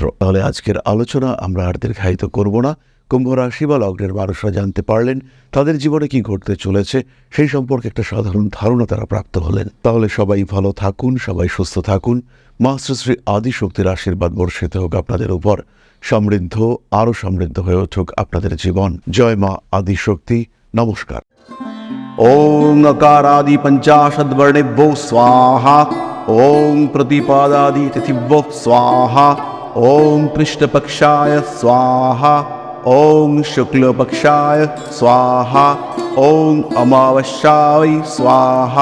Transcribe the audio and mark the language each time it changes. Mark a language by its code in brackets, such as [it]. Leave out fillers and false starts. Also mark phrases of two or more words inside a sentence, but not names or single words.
[bn] তাহলে আজকের আলোচনা আমরা আর দীর্ঘায়িত করব না। কুম্ভ রাশি বা লগ্নের মানুষরা জানতে পারলেন তাদের জীবনে কি ঘটতে চলেছে, সেই সম্পর্কে একটা সাধারণ ধারণা তারা প্রাপ্ত হলেন। তাহলে সবাই ভালো থাকুন, সবাই সুস্থ থাকুন। মা শ্রী আদিশক্তির আশীর্বাদ বর্ষিত হোক আপনাদের উপর। সমৃদ্ধ, আরও সমৃদ্ধ হয়ে উঠুক আপনাদের জীবন। জয় মা আদিশক্তি। নমস্কার। [sa] ओम नकारादि पंचाशद्वर्णेभ्यो स्वाहा। ओम प्रतिपादादि तिथिभ्यो स्वाहा। ओम कृष्णपक्षाय स्वाहा। ओम शुक्लपक्षाय स्वाहा। ओम अमावस्याय स्वाहा।